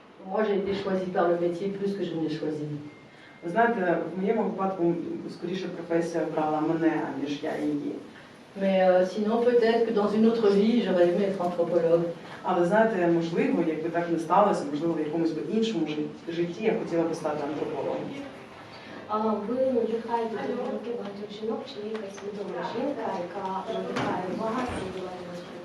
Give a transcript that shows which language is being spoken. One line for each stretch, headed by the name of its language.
French: Moi, j'ai été choisie par le métier plus que je ne l'ai choisi.
Ukrainian: Ви знаєте, в моєму випадку скоріше професія обрала мене, аніж я її.
French: Mais sinon, peut-être que dans une autre vie, j'aurais aimé être anthropologue.
Ukrainian: Але знаєте, можливо, якби так не сталося, можливо, в якомусь би іншому житті я хотіла би стати антропологом. Ви надихаєте до думки багатьох жінок, чи є якась відома жінка, яка надихає вас і відбуває вас?